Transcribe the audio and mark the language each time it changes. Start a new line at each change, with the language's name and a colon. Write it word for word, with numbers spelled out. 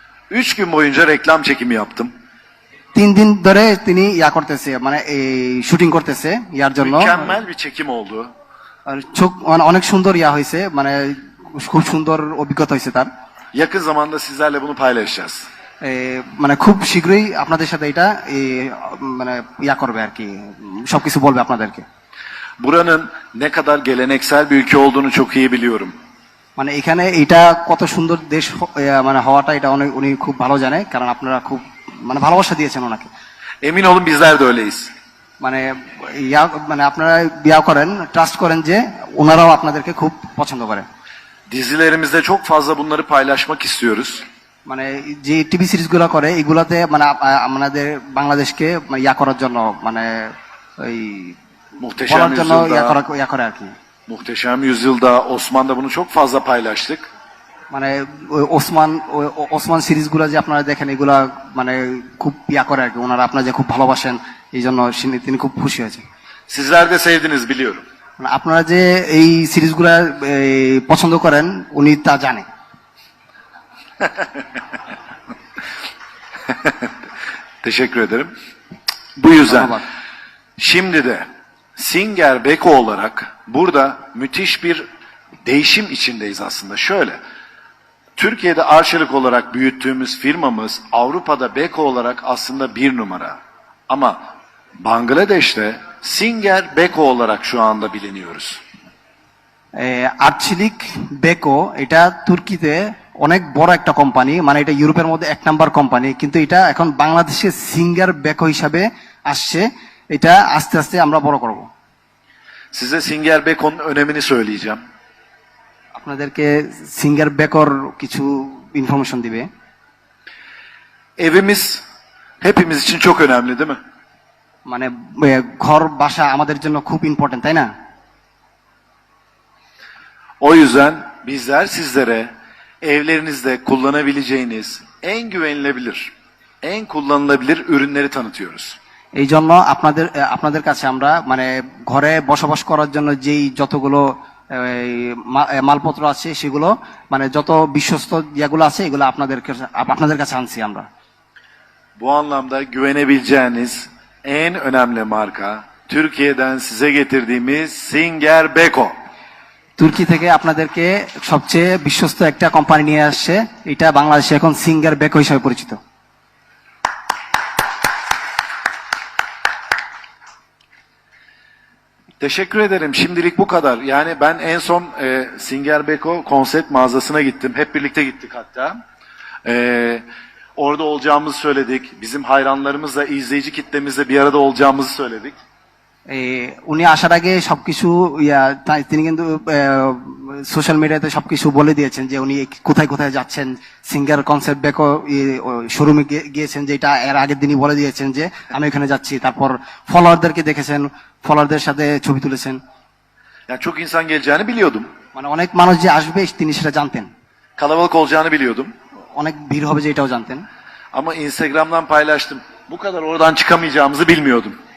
Turkish: Üç gün boyunca reklam çekimi yaptım.
Bangla: তিন দিন ধরে তিনি ইয়া করতেছে, মানে এই শুটিং করতেছে ইয়ার জন্য।
Turkish: Mükemmel bir çekim oldu.
Bangla: আর চোখ মানে অনেক সুন্দর ইয়া হয়েছে, মানে খুব সুন্দর অভিজ্ঞতা হয়েছে তার।
Turkish: Yakın zamanda sizlerle bunu paylaşacağız.
Bangla: এ, মানে খুব শীঘ্রই আপনাদের সাথে এটা এ, মানে ইয়া করবে আর কি, সবকিছু বলবে আপনাদেরকে।
Turkish: Buranın ne kadar geleneksel bir ülke olduğunu çok iyi biliyorum.
Bangla: মানে এখানে এটা কত সুন্দর দেশ হ- এ, মানে হওয়াটা এটা অনেক উনি খুব ভালো জানে, কারণ আপনারা খুব মানে ভালোবাসা দিয়েছেন ওনাকে।
Turkish: Emin olun bizler de öyleyiz.
Bangla: মানে ইয়া মানে আপনারা ইয়া করেন, ট্রাস্ট করেন যে ওনারাও আপনাদেরকে খুব পছন্দ করে।
Turkish: Dizilerimizde çok fazla bunları paylaşmak istiyoruz.
Bangla: মানে যে টিভি সিরিজগুলো করে এগুলাতে মানে আপ- আ- আমাদের বাংলাদেশকে মানে ইয়া করার জন্য মানে ওই
Turkish: Muhteşem
Bangla: বলার জন্য ইয়া
Turkish: Yüzyıl'da,
Bangla: করা ইয়া করে আর কি।
Turkish: Muhteşem Yüzyıl'da, Osman'da bunu çok fazla paylaştık.
Bangla: মানে ওই ওসমান ওই ও- ওসমান সিরিজগুলো যে আপনারা দেখেন এগুলা মানে খুব ইয়া করে আর কি, ওনারা আপনারা যে খুব ভালোবাসেন এই জন্য সিনি- তিনি খুব খুশি হয়েছে।
Turkish: Sizler de sevdiniz biliyorum.
Bangla: মানে আপনারা যে এই সিরিজগুলা এই, পছন্দ করেন উনি তা জানে।
Turkish: Teşekkür ederim. Bu yüzden Merhaba. şimdi de Singer Beko olarak burada müthiş bir değişim içindeyiz aslında. Şöyle, Türkiye'de Arçelik olarak büyüttüğümüz firmamız Avrupa'da Beko olarak aslında bir numara. Ama Bangladeş'te Singer Beko olarak şu anda biliniyoruz.
Bangla: এ, আর্চিলিক Beko এটা তুর্কিতে অনেক বড় একটা company, মানে এটা ইউরোপের মধ্যে এক number company, কিন্তু এটা এখন বাংলাদেশে সিঙ্গার বেকো হিসাবে আসছে। এটা আস্তে আস্তে আমরা বড় করব।
Turkish: Size Singer Beko'nun önemini söyleyeceğim.
Bangla: আপনাদেরকে সিঙ্গার বেকোর কিছু ইনফরমেশন দিবে।
Turkish: Evimiz hepimiz için çok önemli değil mi?
Bangla: মানে এ, ঘর বাসা আমাদের জন্য খুব ইম্পর্টেন্ট, তাই না?
Turkish: O yüzden bizler sizlere evlerinizde kullanabileceğiniz en güvenilebilir, en kullanılabilir ürünleri tanıtıyoruz.
Bangla: এই জন্য আপনাদের আপনাদের কাছে আমরা মানে ঘরে বসবাস করার জন্য যেই যতগুলো এই মা- এ, মালপত্র আছে সেগুলো মানে যত বিশ্বস্ত যেগুলো আছে এগুলো আপনাদের কাছে- আপনাদের কাছে আনছি আমরা।
Turkish: Bu anlamda güvenebileceğiniz en önemli marka Türkiye'den size getirdiğimiz Singer Beko.
Bangla: তুর্কি থেকে আপনাদেরকে সবচেয়ে বিশ্বস্ত একটা কোম্পানি নিয়ে আসছে, এটা বাংলাদেশে এখন সিঙ্গার বেকো হিসেবে পরিচিত।
Turkish: Teşekkür ederim. Şimdilik bu kadar. Yani ben en son e, Singer Beko konsept mağazasına gittim. Hep birlikte gittik hatta. E, orada olacağımızı söyledik. Bizim hayranlarımızla, izleyici kitlemizle bir arada olacağımızı söyledik.
Bangla: এ, উনি আসার আগে সবকিছু ইয়া, তাই তিনি কিন্তু social মিডিয়াতে সবকিছু বলে দিয়েছেন যে উনি কোথায় কোথায় যাচ্ছেন। সিঙ্গার কনসেপ্ট বেকো শোরুমে গিয়েছেন, যেটা এর আগের দিনই বলে দিয়েছেন যে আমি ওখানে যাচ্ছি। তারপর ফলোয়ারদেরকে দেখেছেন, ফলোয়ারদের সাথে ছবি তুলেছেন।
Turkish: Yani çok insan geleceğini biliyordum.
Bangla: মানে অনেক মানুষ যে আসবে তিনি সেটা জানতেন,
Turkish: Kalabalık olacağını biliyordum.
Bangla: অনেক ভিড় হবে যে এটাও জানতেন।
Turkish: Ama Instagram'dan paylaştım. Bu kadar oradan çıkamayacağımızı bilmiyordum.